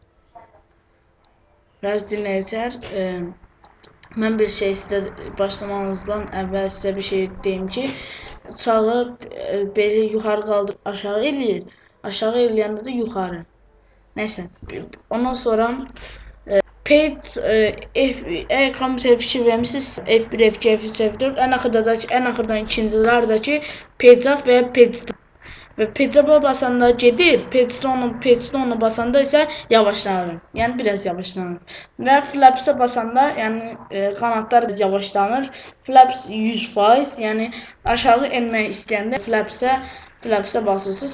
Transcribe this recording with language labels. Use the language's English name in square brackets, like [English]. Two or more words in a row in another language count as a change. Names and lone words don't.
[Azerbaijani] Bəzi dinləyicilər, mən bir şey başlamağınızdan əvvəl sizə bir şey deyim ki, uçağı belə yuxarı qaldır, aşağı eləyir. Aşağı eləyəndə də yuxarı. Nəysə, ondan sonra əgər kompüterə fikir vermişsiniz, F1, F2, F3, F4, ən axırdan ikincilerdəki [English] page up [Azerbaijani] və ya [English] page down. [Azerbaijani] Və page-a basanda gedir, page-down'a basanda isə yavaşlanır. Yəni biraz yavaşlanır. Və flaps-a basanda, yəni qanadlar yavaşlanır. Flaps 100%, yəni aşağı enmək istəyəndə flaps-a basırsınız.